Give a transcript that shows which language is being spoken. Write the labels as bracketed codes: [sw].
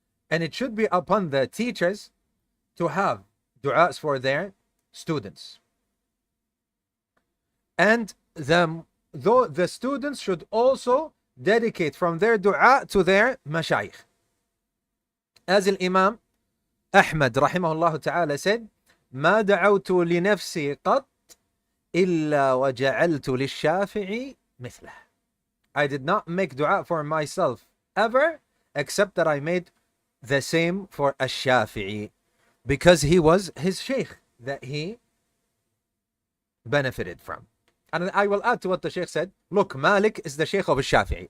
[en] And it should be upon the teachers to have du'as for their students. And the students should also dedicate from their du'a to their mashayikh. As Imam Ahmad rahimahullah ta'ala said, [ar] ما دعوت لنفسي قط إلا وجعلت للشافعي مثله. [en] I did not make dua for myself ever, except that I made the same for Ash-Shafi'i, because he was his Shaykh that he benefited from. And I will add to what the Shaykh said. Look, Malik is the Shaykh of Ash-Shafi'i.